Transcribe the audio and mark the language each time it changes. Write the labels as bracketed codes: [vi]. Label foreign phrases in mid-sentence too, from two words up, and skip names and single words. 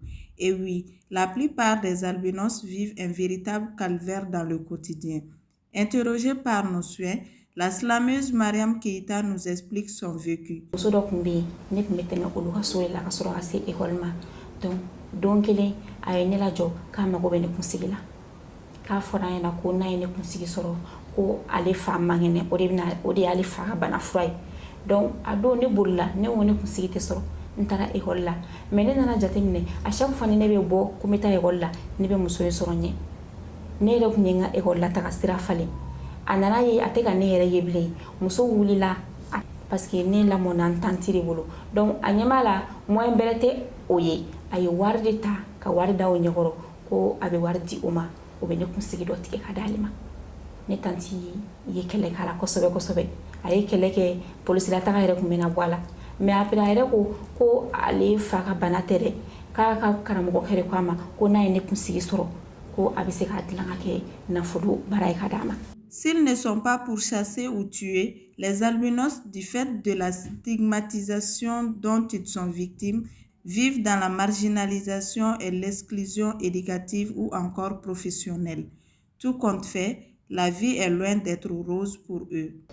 [fr] Et oui, la plupart des albinos vivent un véritable calvaire dans le quotidien. Interrogée par nos soins, la slameuse Mariam Keita nous explique son vécu. [bm] Donc kelen a ye ne lajɔ k'a mago bɛ ne kunsigi la k'a fɔra an ɲɛna ko n'a ye ne kunsigi sɔrɔ ko ale fa man kɛnɛ o de y'ale fa ka bana fura ye donc a don ne bolila ne ko ne kunsigi tɛ sɔrɔ n taara école la mais ne nana jateminɛ [fr] à chaque fois [bm] ni ne bɛ bɔ ko n bɛ taa école la ne bɛ muso in sɔrɔ ɲɛ ne yɛrɛ kun ye n ka école la taga sira falen a nana ye a tɛ ka ne yɛrɛ ye bilen muso wulila [fr] parce que [bm] ne lamɔna n tanti de bolo donc a ɲɛma la moyen bɛrɛ tɛ o ye a ye wari de ta ka wari da o ɲɛkɔrɔ ko a bɛ wari di o ma o bɛ ne kunsigi dɔ tigɛ ka d'ale ma ne tanti ye kɛlɛ k'a la kosɛbɛ kosɛbɛ a ye kɛlɛ kɛ polisila taga yɛrɛ kun bɛna bɔ a la [fr] mais après [bm] a yɛrɛ ko ale fa ka bana tɛ dɛ k'a ka karamɔgɔ yɛrɛ ko a ma ko n'a ye ne kunsigi sɔrɔ ko a bɛ se k'a dilan ka kɛ nafolo baara ye ka d'a ma. [fr] S'ils ne sont pas pourchassés ou tués, les albinos, du fait de la stigmatisation dont ils sont victimes, vivent dans la marginalisation et l'exclusion éducative ou encore professionnelle. Tout compte fait, la vie est loin d'être rose pour eux.